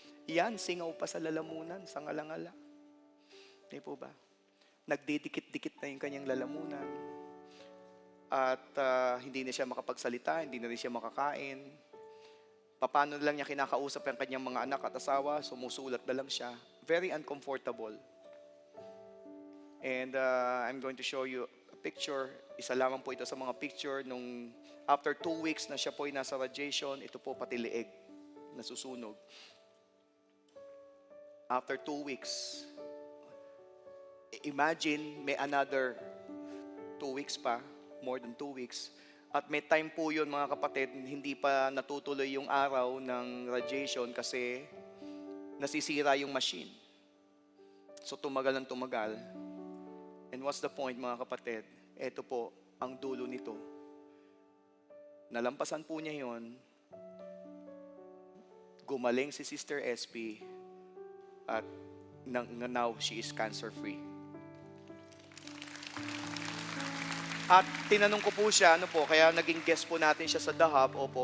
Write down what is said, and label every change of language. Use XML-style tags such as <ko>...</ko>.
<tl>Yan, singaw pa sa lalamunan, sa ngalangala. Di po ba? Nagdidikit-dikit na yung kanyang lalamunan. At hindi na siya makapagsalita, hindi na rin siya makakain. Paano lang niya kinakausap ang kanyang mga anak at asawa, sumusulat na lang siya.</tl> <en>Very uncomfortable. And I'm going to show you a picture.</en> <tl>Isa lamang po ito sa mga picture nung after 2 weeks na siya po ay nasa radiation, ito po pati leeg, nasusunog.</tl> <en>After 2 weeks, imagine may another 2 weeks pa, more than 2 weeks.</en> <tl>At may time po yun mga kapatid, hindi pa natutuloy yung araw ng radiation kasi nasisira yung machine. So tumagal ng tumagal.</tl> <en>And what's the point</en> <tl>mga kapatid? Ito po ang dulo nito. Nalampasan po niya yon. Gumaling si Sister SP at</tl> <en>now she is cancer-free.</en> <tl>At tinanong ko po siya, kaya naging guest po natin siya sa The Hub.</tl>